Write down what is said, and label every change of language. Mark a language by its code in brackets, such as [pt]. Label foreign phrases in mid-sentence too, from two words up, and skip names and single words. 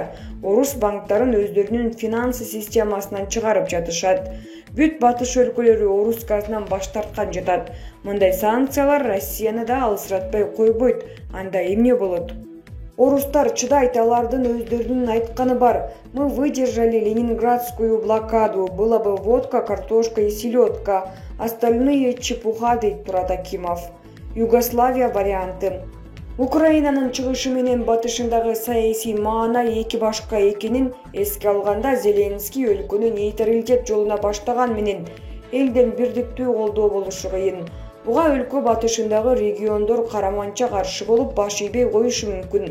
[ky] Орус банктарын өздөрүнүн финансы системасынан чыгарып жатышат. Бүт батыш өлкөлөрү орус газынан баш тарткан жатат. Мындай санкциялар Россияны да алысыратпай койбойт. Анда эмне болот? Орустар чыдайт, алардын өздөрүнүн айтканы бар. [ru] Мы выдержали ленинградскую блокаду. Была бы водка, картошка и селедка. Остальные чепуха, [ky] дейт Турат Акимов. Югославия варианты. Украинанын чыгышы менен батышындагы саясий маана эки башка экенин эске алганда Зеленский өлкөнү нейтралитет жолуна баштаган менен элден бирдиктүү колдоо болушу кыйын. Буга өлкө батышындагы региондор караманча каршы болуп баш ийбей коюшу мүмкүн.